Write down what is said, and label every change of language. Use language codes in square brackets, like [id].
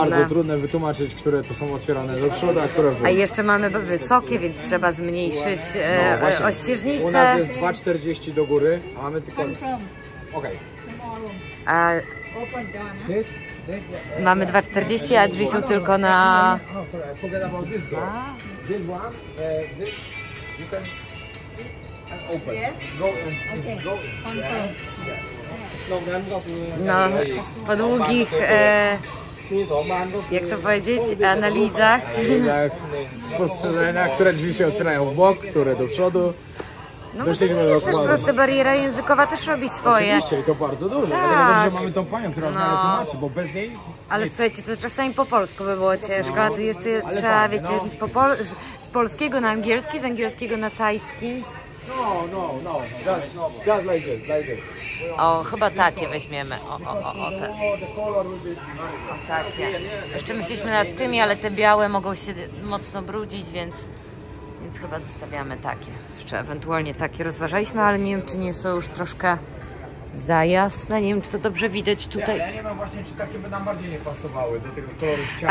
[pl] bardzo trudne wytłumaczyć, które to są otwierane do przodu, a które w A górę. jeszcze mamy wysokie, więc trzeba zmniejszyć właśnie. ościeżnicę. U nas jest 2,40 do góry, a mamy tylko... Okej. A mamy 2,40, a drzwi są tylko na... [en] No, sorry, I forget about this door. This one, this, you can and open. Yes. Go and go. Yes. [pl] No, po długich, jak to powiedzieć, analizach. Tak, spostrzeżenia, które drzwi się otwierają w bok, które do przodu. No bo to nie jest też proste, bariera językowa też robi swoje. Oczywiście i to bardzo dużo, Tak. dlatego dobrze, że mamy tą panią, która nam tłumaczy, bo bez niej... Ale słuchajcie, to czasami po polsku by było ciężko, a tu jeszcze trzeba, fajnie, wiecie, z polskiego na angielski, z angielskiego na tajski. [en] No, just like this, like this. [pl] O, chyba takie weźmiemy, te. O, takie. Jeszcze myśleliśmy nad tymi, ale te białe mogą się mocno brudzić, więc chyba zostawiamy takie. Jeszcze ewentualnie takie rozważaliśmy, ale nie wiem, czy nie są już troszkę za jasne. Nie wiem, czy to dobrze widać tutaj. Ja nie wiem właśnie, czy takie by nam bardziej nie pasowały do tego koloru ściany.